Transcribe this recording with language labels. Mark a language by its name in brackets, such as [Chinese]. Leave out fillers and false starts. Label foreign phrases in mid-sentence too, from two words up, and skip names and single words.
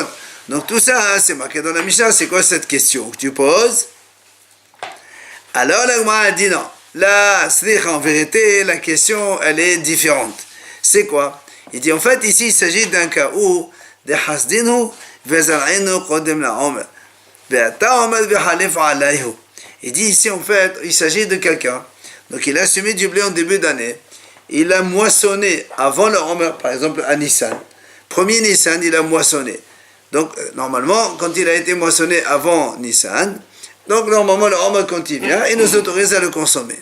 [French] Donc tout ça, c'est marqué dans la Mishnah. C'est quoi cette question que tu poses? Alors la Gemara a dit non. Là, en vérité, la question, elle est différente. C'est quoi? Il dit en fait, ici, il s'agit d'un cas où de [Hebrew] הסדינו וזרעינו קודם לעומר. ועתה עומר וחליף עליהו. [French] Il dit ici, en fait, il s'agit de quelqu'un. Donc, il a semé du blé en début d'année. Il a moissonné avant le Homer, par exemple, à Nissan. Premier Nissan, il a moissonné. Donc, normalement, quand il a été moissonné avant Nissan, donc normalement, le Homer, quand il vient, il nous autorise à le consommer.